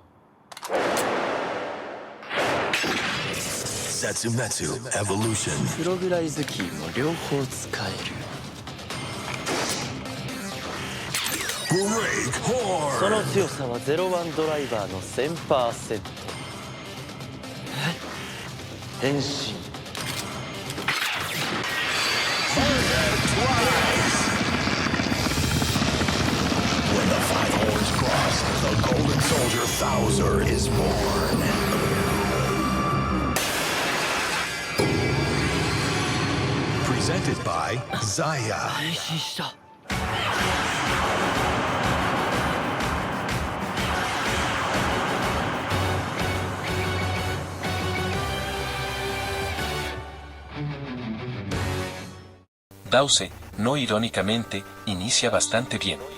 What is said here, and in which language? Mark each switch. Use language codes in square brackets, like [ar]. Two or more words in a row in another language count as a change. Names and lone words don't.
[en] Zetsumetsu Evolution. [ja] プログライズキーも両方使える。 [en] Break [ja] そ [en] Horn. [ja] の強さはゼロワンドライバーの 1000%。変身。 [en] When the five horns cross, the golden soldier Thouser is born. Presented by Zaya. [ja] 変身した。 [es] Dause, no irónicamente, inicia bastante bien.